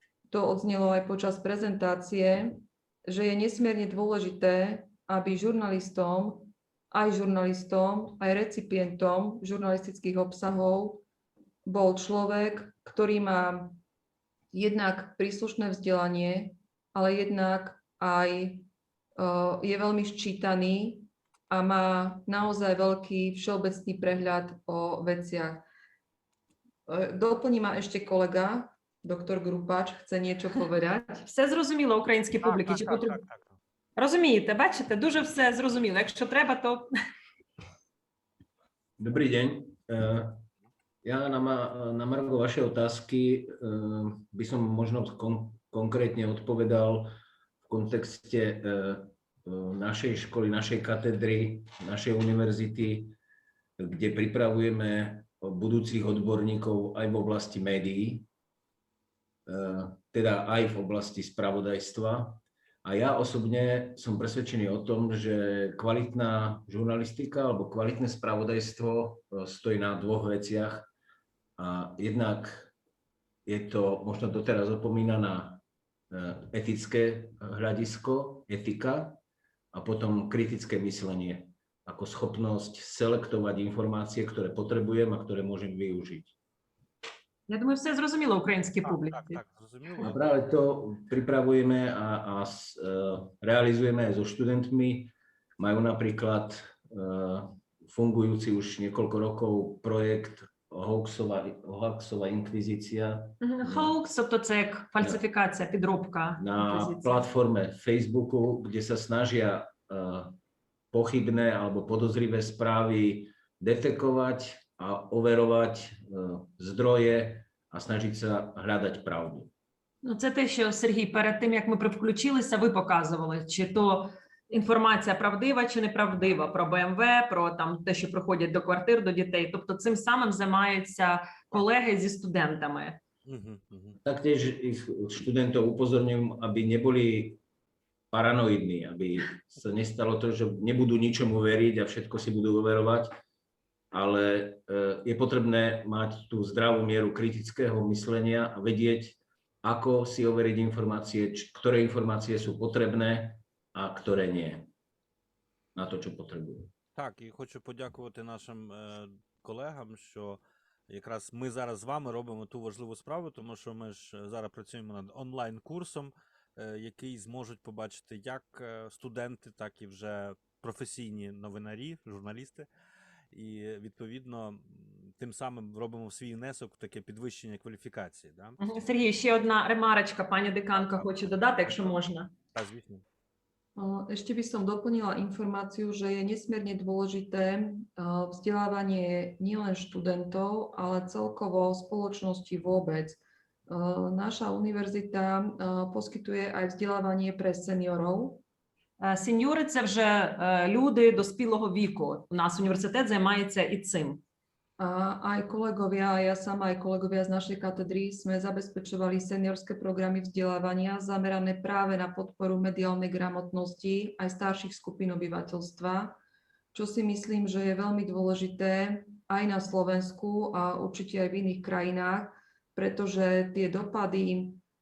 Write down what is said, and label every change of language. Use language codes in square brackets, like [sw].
[sk] To odznelo aj počas prezentácie, že je nesmierne dôležité, aby žurnalistom, aj recipientom žurnalistických obsahov bol človek, ktorý má jednak príslušné vzdelanie, ale jednak aj je veľmi ščítaný a má naozaj veľký všeobecný prehľad o veciach. Doplní ma ešte kolega, doktor Grupač, chce niečo povedať. [uk] Все зрозуміло українській публіці? Так. Розумієте, бачите, дуже все зрозуміло. Якщо треба, то... [sk] Dobrý deň. Ja na margo vašej otázky by som možno konkrétne odpovedal v kontexte našej školy, našej katedry, našej univerzity, kde pripravujeme budúcich odborníkov aj v oblasti médií, teda aj v oblasti spravodajstva. A ja osobne som presvedčený o tom, že kvalitná žurnalistika alebo kvalitné spravodajstvo stojí na dvoch veciach. A jednak je to možno doteraz opomínaná etické hľadisko, etika, a potom kritické myslenie ako schopnosť selektovať informácie, ktoré potrebujem a ktoré môžem využiť. [uk] Я думаю, все зрозуміло українській публіці. Так, зрозуміло. [sk] A práve to pripravujeme a realizujeme aj so študentmi. Majú napríklad fungujúci už niekoľko rokov projekt Hoaxová inkvizícia. [uk] Hoax, тобто це як фальсифікація, підробка. [sk] Na platforme Facebooku, kde sa snažia pochybné alebo podozrivé správy detekovať a overovať zdroje a snažiť sa hľadať pravdu. [uk] Ну, це те, що, Сергій, перед тим, як ми включилися, ви показували, чи то інформація правдива чи неправдива про БМВ, про там те, що приходять до квартир, до дітей. Тобто цим самим займаються колеги зі студентами. [sk] Taktiež ich študentov upozorňujem, aby neboli paranoidní, aby sa nestalo to, že nebudú ničomu veriť a všetko si budú overovať, ale je potrebné mať tú zdravú mieru kritického myslenia a vedieť, ako si overiť informácie, ktoré informácie sú potrebné a ktoré nie [uk] на то, що потребує. Так, і хочу подякувати нашим колегам, що якраз ми зараз з вами робимо ту важливу справу, тому що ми ж зараз працюємо над онлайн-курсом, який зможуть побачити як студенти, так і вже професійні новинарі, журналісти. І, відповідно, тим самим робимо свій внесок в таке підвищення кваліфікації. Да? Сергій, ще одна ремарочка, пані деканка хоче додати, якщо можна. Так, звісно. [sk] Ešte by som doplnila informáciu, že je nesmierne dôležité vzdelávanie nielen študentov, ale celkovo spoločnosti vôbec. Naša univerzita poskytuje aj vzdelávanie pre seniorov. [uk] Сеньори – це вже люди доспілого віку. У нас університет займається і цим. [sk] A aj kolegovia, a ja sama aj kolegovia z našej katedry sme zabezpečovali seniorské programy vzdelávania zamerané práve na podporu mediálnej gramotnosti aj starších skupín obyvateľstva, čo si myslím, že je veľmi dôležité aj na Slovensku a určite aj v iných krajinách, pretože tie dopady